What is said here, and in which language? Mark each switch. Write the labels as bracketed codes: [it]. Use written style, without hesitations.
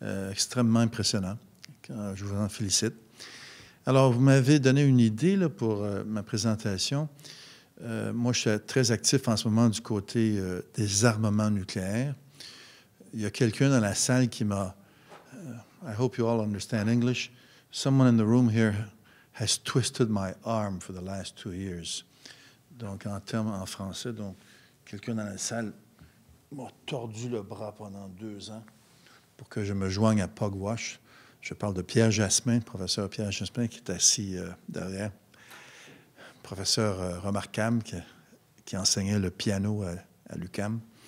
[fr] Extrêmement impressionnant. Je vous en félicite. Alors, vous m'avez donné une idée là, pour ma présentation. Moi, je suis très actif en ce moment du côté des armements nucléaires. Il y a quelqu'un dans la salle qui m'a... [en] I hope you all understand English. Someone in the room here has twisted my arm for the last 2 years. [fr] Donc, en termes en français, donc, quelqu'un dans la salle m'a tordu le bras pendant 2 ans pour que je me joigne à Pugwash. Je parle de Pierre Jasmin, le professeur Pierre Jasmin, qui est assis derrière. Professeur remarquable qui enseignait le piano à l'UQAM.